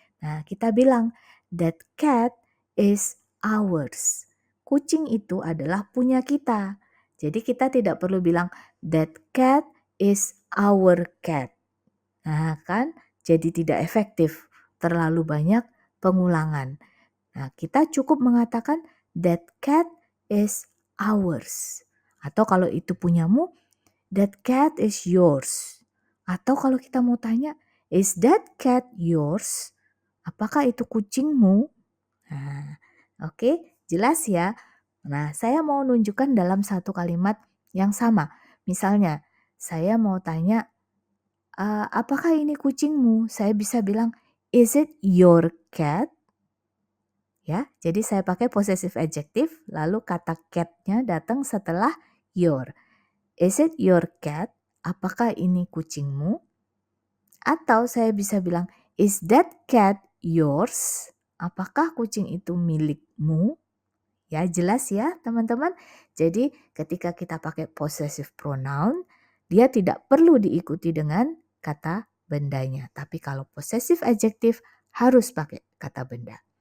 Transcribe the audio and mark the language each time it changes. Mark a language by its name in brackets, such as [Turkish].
[Indonesian] Nah, kita bilang, [English] that cat is ours. [Indonesian] Kucing itu adalah punya kita. Jadi kita tidak perlu bilang, [English] that cat is our cat. [Indonesian] Nah, kan jadi tidak efektif. Terlalu banyak pengulangan. Nah, kita cukup mengatakan, [English] that cat is ours. [Indonesian] Atau kalau itu punyamu, [English] that cat is yours. [Indonesian] Atau kalau kita mau tanya, [English] is that cat yours? [Indonesian] Apakah itu kucingmu? Nah, oke, jelas ya. Nah, saya mau nunjukkan dalam satu kalimat yang sama. Misalnya, saya mau tanya, apakah ini kucingmu? Saya bisa bilang, [English] is it your cat? [Indonesian] Ya, jadi saya pakai possessive adjective, lalu kata cat-nya datang setelah your. [English] Is it your cat? [Indonesian] Apakah ini kucingmu? Atau saya bisa bilang, [English] is that cat yours? [Indonesian] Apakah kucing itu milikmu? Ya, jelas ya teman-teman. Jadi ketika kita pakai possessive pronoun, dia tidak perlu diikuti dengan kata bendanya. Tapi kalau possessive adjective harus pakai kata benda.